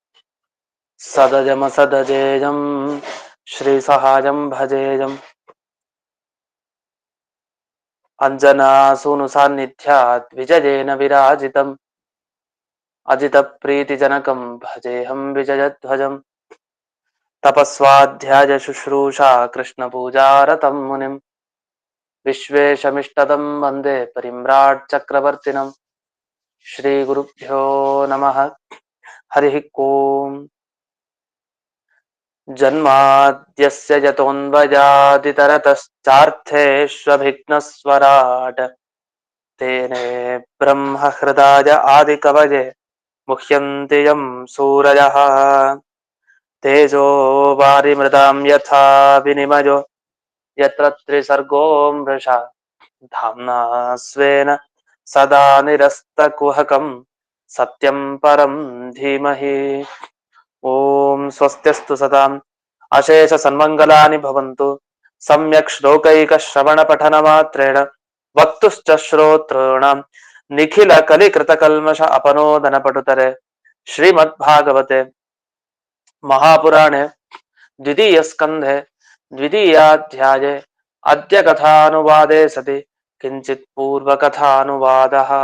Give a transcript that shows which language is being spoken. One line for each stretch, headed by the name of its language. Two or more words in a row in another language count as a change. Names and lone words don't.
Sanskrit: ಸದಜಮಸದಜೇಯಂ ಶ್ರೀಸಹಾಯಂ ಭಜೇಯಂ ಅಂಜನಾಸೂನು ಸಾನ್ನಿಧ್ಯಾತ್ ವಿಜಯೇನ ವಿರಾಜಿತಂ ಅಜಿತ ಪ್ರೀತಿಜನಕಂ ಭಜೇಹಂ ವಿಜಯಧ್ವಜಂ ತಪಸ್ವಾಧ್ಯಾಯ ಶುಶ್ರೂಷಾ ಕೃಷ್ಣ ಪೂಜಾರತಂ ಮುನಿಂ ವಿಶ್ವೇಶಮಿಷ್ಟದಂ ವಂದೇ ಪರಿಮ್ರಾಟ್ ಚಕ್ರವರ್ತಿನಂ ಶ್ರೀ ಗುರುಭ್ಯೋ ನಮಃ. ಹರಿ ಓಂ. ಜನ್ಮಾದ್ಯಸ್ಯ ಯತೋನ್ವಯಾದಿತರತಶ್ಚಾರ್ಥೇಷ್ವಭಿಘ್ನಸ್ವರಾಟ್ ತೇನೇ ಬ್ರಹ್ಮ ಹೃದಯ ಆದಿಕವಯೇ ಮುಹ್ಯಂತಿ ಯಂ ಸೂರಯಃ ತೇಜೋ ವಾರಿಮೃತಾಂ ಯಥಾ ವಿನಿಮಯೋ ಯತ್ರ ತ್ರಿಸರ್ಗೋ ಮೃಷಾ ಧಾಮ್ನಾ ಸ್ವೇನ ಸದಾ ನಿರಸ್ತಕುಹಕಂ ಸತ್ಯಂ ಪರಂ ಧೀಮಹಿ. ಓಂ ಸ್ವಸ್ತ್ಯಸ್ತು ಸದಾಂ ಅಶೇಷ ಸನ್ಮಂಗಲಾನಿ ಭವಂತು. ಸಮ್ಯಕ್ ಶ್ಲೋಕೈಕ ಶ್ರವಣ ಪಠನ ಮಾತ್ರೇಣ ವಕ್ತುಶ್ಚ ಶ್ರೋತॄಣಾಂ ನಿಖಿಲ ಕಲಿಕೃತ ಕಲ್ಮಷ ಅಪನೋದನ ಪಟುತರೆ. ಶ್ರೀಮದ್ಭಾಗವತೆ ಮಹಾಪುರಾಣೆ ದ್ವಿತೀಯ ಸ್ಕಂಧೆ ದ್ವಿತೀಯಾಧ್ಯಾಯೇ ಅದ್ಯ ಕಥಾನುವಾದೇ ಸತಿ ಕಿಂಚಿತ್ ಪೂರ್ವಕಥಾನುವಾದ.